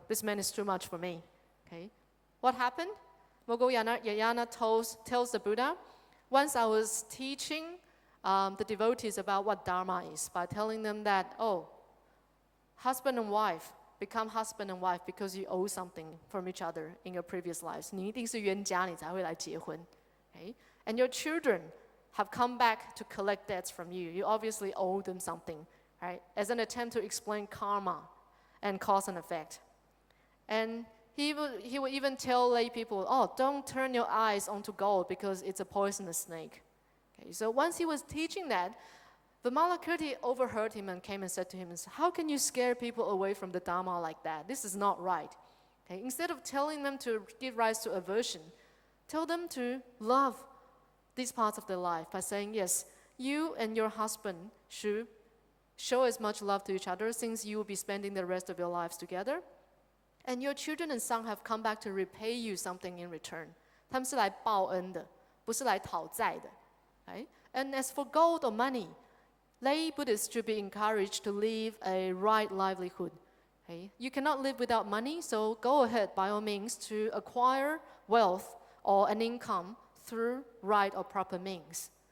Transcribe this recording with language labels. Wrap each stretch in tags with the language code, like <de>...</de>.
<en>This man is too much for me. Okay? What happened? Moggallana tells the Buddha, once I was teaching the devotees about what Dharma is by telling them that, husband and wife become husband and wife because you owe something from each other in your previous lives.</en> <zh>你一定是冤家，你才会来结婚.</zh> <en>Okay? And your children have come back to collect debts from you. You obviously owe them something, right? As an attempt to explain karma and cause and effect. And he would even tell lay people, don't turn your eyes onto gold because it's a poisonous snake. Okay, so once he was teaching that, Vimalakirti overheard him and came and said to him, how can you scare people away from the Dharma like that? This is not right. Okay, instead of telling them to give rise to aversion, tell them to love these parts of their life by saying, yes, you and your husband should show as much love to each other since you will be spending the rest of your lives together. And your children and son have come back to repay you something in return.</en> <zh>他们是来报恩的，不是来讨债的.</zh> <en>Right? And as for gold or money, lay Buddhists should be encouraged to live a right livelihood. Okay? You cannot live without money, so go ahead by all means to acquire wealth or an income through right or proper means.</en>